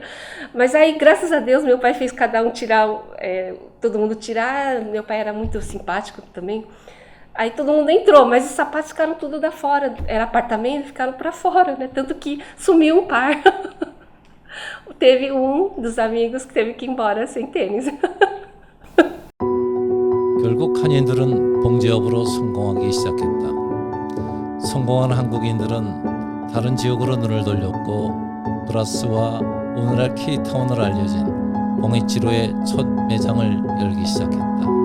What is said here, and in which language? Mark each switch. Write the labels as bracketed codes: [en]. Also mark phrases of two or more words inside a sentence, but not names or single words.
[pt] Mas aí, graças a Deus, meu pai fez cada um tirar, todo mundo tirar. Meu pai era muito simpático também. Aí todo mundo entrou, mas os sapatos ficaram tudo da fora. Era apartamento, ficaram para fora, né? Tanto que sumiu um par. teve dos amigos que teve que ir embora sem tênis. [ko] 결국 한인들은 봉제업으로 성공하기 시작했다. 성공한 한국인들은 다른 지역으로 눈을 돌렸고 브라스와 오늘날 케이타운으로 알려진 봉해치로의 첫 매장을 열기 시작했다.